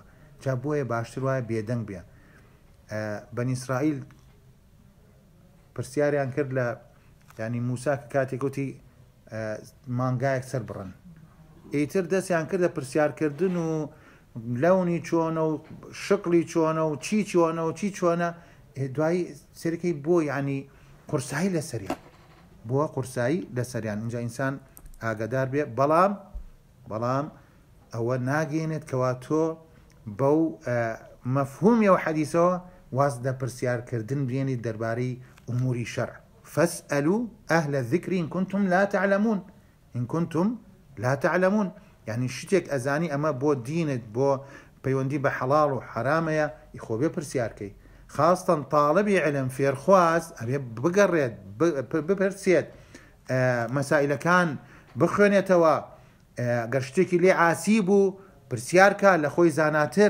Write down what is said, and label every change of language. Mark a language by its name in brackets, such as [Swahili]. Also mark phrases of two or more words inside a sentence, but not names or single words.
[Central Kurdish] جا بۆیە باشتر وایە بێدەنگ بێ. بەنی ئیسرائیل پرسیاریان کرد لە ینی موسا کە کاتێک گوتی مانگایەک سەر بڕن، ئیتر دەستیان کردە پرسیارکردن و لەونی چۆنە و شقلی چۆنە و چی چۆنە و چی چۆنە، دوایی سەرەکەی بۆ ینی قورسایی لەسەریان، بووە قورسایی لەسەریان. اینجا ئینسان ئاگادار بێ، بەڵام ئەوە ناگەێنێت کەوا تۆ بەو مەفهومی و حەدیثەوە واز لە پرسیارکردن بێنی دەربارەی ئوموری شەرع. [Arabic] فاسألوا أهل الذكر إن كنتم لا تعلمون، إن كنتم لا تعلمون. [Central Kurdish] يعني شتێک ئەزانی ئەمە بۆ دینت، بۆ پەیوەندی بە حەڵاڵ و حرامەیە، ئیخۆ بێ پرسیارکەی. خاستن [Arabic] تاڵبی علم [Central Kurdish] فێرخواز ئەبێ بگەڕێت، بپرسێت، مەسائلەکان بخوێنێتەوە، گەر شتێکی لێ عاسی بوو پرسیارکە لە خۆی زاناتر.